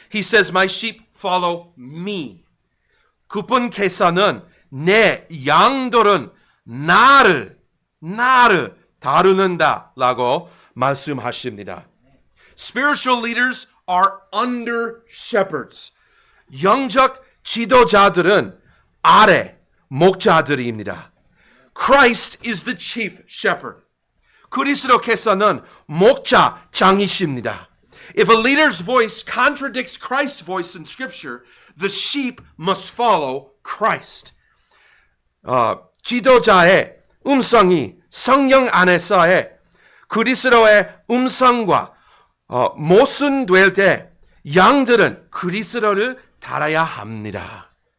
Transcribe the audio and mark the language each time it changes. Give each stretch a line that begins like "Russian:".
English: He says, "My sheep follow me."
Korean: 그분께서는 내 양들은 나를 다루는다라고 말씀하십니다.
English: Spiritual leaders are under shepherds.
Korean: 영적 지도자들은 아래 목자들입니다.
English: Christ is the chief shepherd.
Korean: 그리스도께서는 목자장이십니다.
English: If a leader's voice contradicts Christ's voice in Scripture, the sheep must follow Christ.
Korean: 지도자의 음성이 성령 안에서의 그리스도의 음성과 모순될 때 양들은 그리스도를 따라야 합니다.